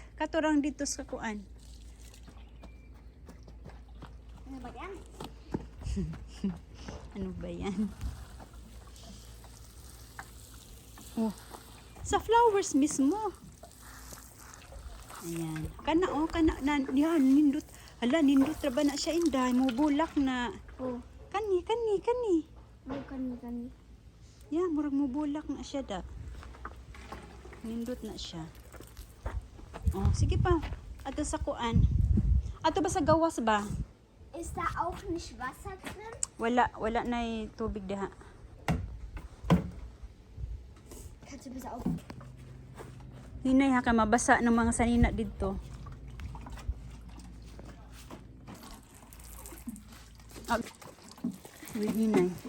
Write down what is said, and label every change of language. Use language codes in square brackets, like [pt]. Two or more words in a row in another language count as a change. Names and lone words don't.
[ceb] Katurang dito sa kuan. [tl] Ano ba yan? Ano ba yan? Oh, sa flowers mismo. Ayan. [ceb] Kana na yan, nindot. Hala, nindot ra ba na siya inday, mo bulak na. Oh. Kani. Oh, kani. Yan, murag mo bulak na siya da. Nindot na siya. Oh, sige pa. Ato sa kuan. Ato ba sa gawas ba? [de] Ist da auch nicht Wasser drin? [ceb] Wala na tubig diha. [de] Kannst du bitte auf? [ceb] Hinay ha ka mabasa ng mga sanina dito. Hinay.